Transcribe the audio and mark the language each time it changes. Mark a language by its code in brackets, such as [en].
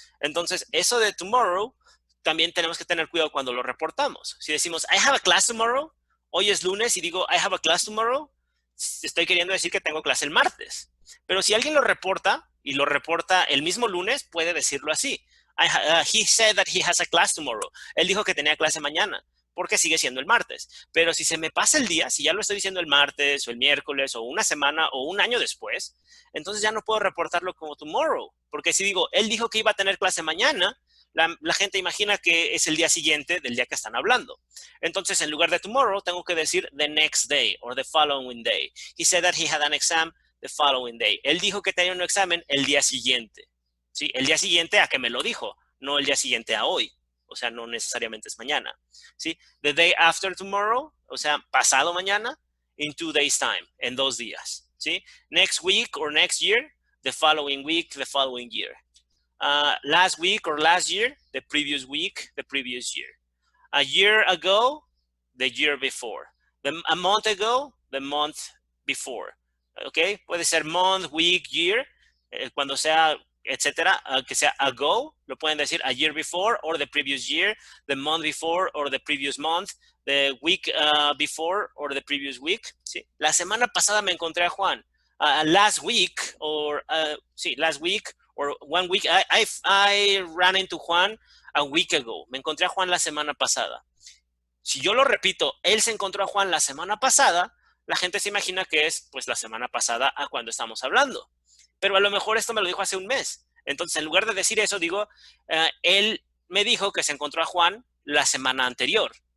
[es] Entonces, eso de tomorrow también tenemos que tener cuidado cuando lo reportamos. Si decimos, [en] I have a class tomorrow, [es] hoy es lunes y digo, I have a class tomorrow, estoy queriendo decir que tengo clase el martes. Pero si alguien lo reporta y lo reporta el mismo lunes, puede decirlo así. [en] He said that he has a class tomorrow. [es] Él dijo que tenía clase mañana, porque sigue siendo el martes. Pero si se me pasa el día, si ya lo estoy diciendo el martes o el miércoles o una semana o un año después, entonces ya no puedo reportarlo como tomorrow. Porque si digo, él dijo que iba a tener clase mañana, la gente imagina que es el día siguiente del día que están hablando. Entonces, en lugar de tomorrow, tengo que decir [en] the next day or the following day. He said that he had an exam the following day. [es] Él dijo que tenía un examen el día siguiente. ¿Sí? El día siguiente a que me lo dijo, no el día siguiente a hoy. O sea, no necesariamente es mañana. ¿Sí? [en] The day after tomorrow, [es] o sea, pasado mañana, [en] in 2 days time, [es] en 2 días. ¿Sí? [en] Next week or next year, the following week, the following year. Last week or last year, the previous week, the previous year. A year ago, the year before. A month ago, the month before. ¿Ok? [es] Puede ser month, week, year, cuando sea, etcétera, que sea ago, lo pueden decir [en] a year before or the previous year, the month before or the previous month, the week before or the previous week. [es] ¿Sí? La semana pasada me encontré a Juan. [en] Last week or, sí, last week or 1 week, I ran into Juan a week ago. [es] Me encontré a Juan la semana pasada. Si yo lo repito, él se encontró a Juan la semana pasada, la gente se imagina que es pues la semana pasada a cuando estamos hablando. Pero a lo mejor esto me lo dijo hace un mes. Entonces, en lugar de decir eso, digo, él me dijo que se encontró a Juan la semana anterior.